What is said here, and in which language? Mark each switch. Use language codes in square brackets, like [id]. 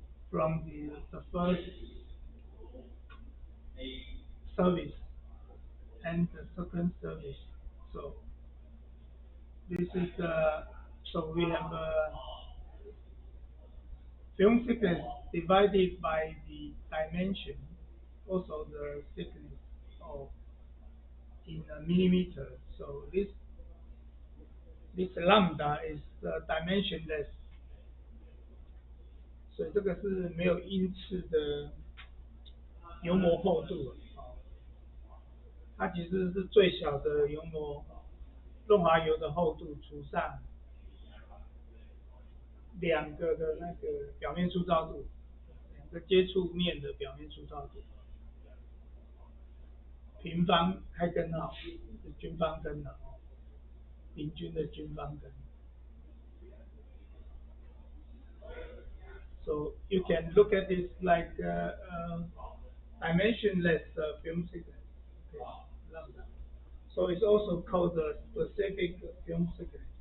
[en] from the first service and the second service. So this is so we have film thickness divided by the dimension, also the thickness of in a millimeter. So this lambda is dimensionless， [zh] 所以这个是没有因次的油膜厚度，它其实是最小的油膜润滑油的厚度除上两个的那个表面粗糙度，两个接触面的表面粗糙度，平方开根号是均方根的平均的均方根。 [en] So you can look at this like dimensionless film thickness. Okay, lambda. So it's also called the specific film thickness.